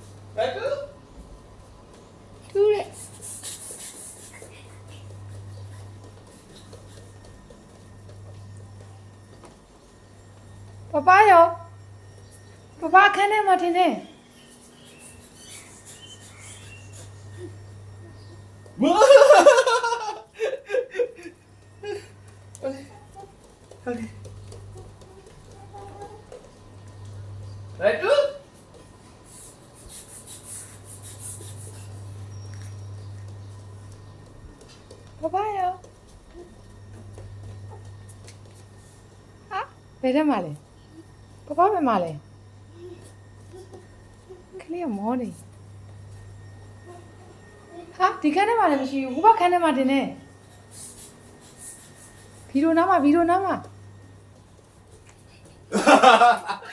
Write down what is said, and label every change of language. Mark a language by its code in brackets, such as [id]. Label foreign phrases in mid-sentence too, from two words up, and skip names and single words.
[my] တူးတဲ့ပပရောပပခန်းထဲမှာထင်တယ် [en] Okay. Right to? [my] ပပရောဟာဘယ်ထဲမှာလဲပပဘယ်မှာလဲခလေးမောနေဟာဒီခန်းထဲမှာလည်းမရှိဘူးဟိုဘခန်းထဲမှာတင်နေဗီဒီယိုနားမှာ